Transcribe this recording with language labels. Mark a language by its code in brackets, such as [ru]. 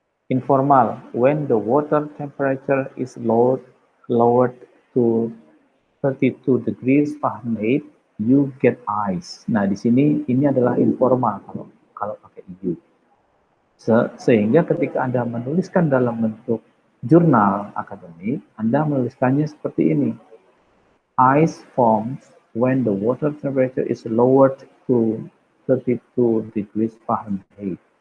[en] Informal, when the water temperature is lowered to 32 degrees Fahrenheit, you get ice. [id] Nah, di sini ini adalah informal kalau pakai you. Sehingga ketika Anda menuliskan dalam bentuk jurnal akademik, Anda menuliskannya seperti ini. [en] ice forms when the water temperature is lowered to 32 degrees Fahrenheit.